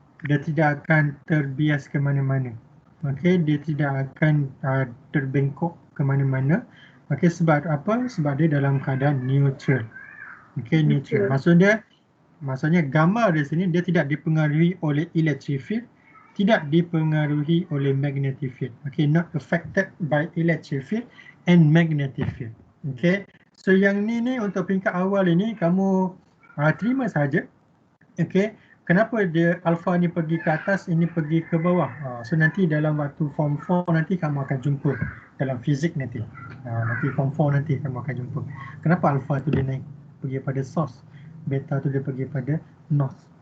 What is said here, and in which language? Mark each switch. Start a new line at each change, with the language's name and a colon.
Malay: Dia tidak akan terbias ke mana-mana. Okey, dia tidak akan terbengkok ke mana-mana. Okey, sebab apa? Sebab dia dalam keadaan neutral. Okey, neutral. Maksudnya gamma di sini dia tidak dipengaruhi oleh electric field, tidak dipengaruhi oleh magnetic field.
English: Okey, not affected by electric field and magnetic field.
Malay: Okey. So yang ni untuk peringkat awal ini kamu terima saja. Okey. Kenapa dia alpha ni pergi ke atas, ini pergi ke bawah? So nanti dalam waktu form 4 nanti kamu akan jumpa dalam fizik nanti. Nanti form 4 nanti kamu akan jumpa. Kenapa alpha tu dia naik pergi pada source, beta tu dia pergi pada north.